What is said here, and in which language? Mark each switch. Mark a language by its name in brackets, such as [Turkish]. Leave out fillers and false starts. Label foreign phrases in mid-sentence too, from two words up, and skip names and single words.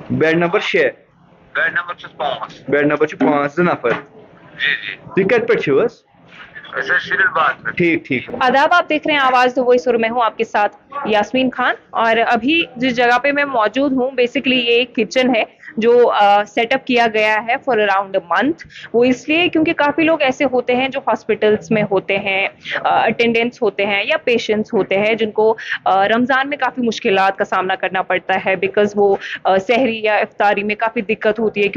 [English] bed number 6. bed number [Kashmiri] چھُس 5. [English] bed number 5 2 نفر. جی جی. تُہۍ کتہِ پٮ۪ٹھ چھِو حظ؟ سر شریف باغ پہ. ٹھیک. [Urdu] آداب، آپ دیکھ رہے ہیں آواز تو وہی سر، میں ہوں آپ کے ساتھ یاسمین خان، اور ابھی جس جگہ پہ میں موجود ہوں بیسکلی یہ ایک کچن ہے جو [English] set up [Urdu] کیا گیا ہے [English] for around month. [Urdu] وہ اس لیے کیونکہ کافی لوگ ایسے ہوتے ہیں جو ہاسپٹلس میں ہوتے ہیں، اٹینڈنٹس ہوتے ہیں یا پیشنٹس ہوتے ہیں جن کو رمضان میں کافی مشکلات کا سامنا کرنا پڑتا ہے، بیکاز وہ سحری یا افطاری میں کافی دقت ہوتی ہے.